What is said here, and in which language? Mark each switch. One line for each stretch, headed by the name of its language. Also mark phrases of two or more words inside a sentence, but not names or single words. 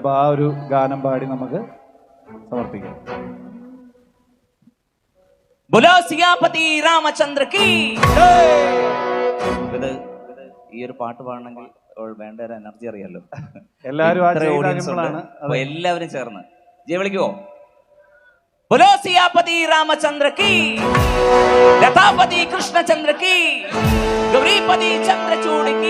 Malayalam: അപ്പൊ ആ ഒരു ഗാനം പാടി നമുക്ക് സമർപ്പിക്കാം.
Hindi: बोलो सियापति रामचंद्र की.
Malayalam: ഇത് ഈ ഒരു പാട്ട് പാടണമെങ്കിൽ വേണ്ട ഒരു എനർജി അറിയാലോ. എല്ലാവരും എല്ലാവരും ചേർന്ന് ജയ വിളിക്കുവോ?
Hindi: बोलो सियापति रामचंद्र की, लतापति कृष्णचंद्र की, गौरीपति चंद्रचूड़ की,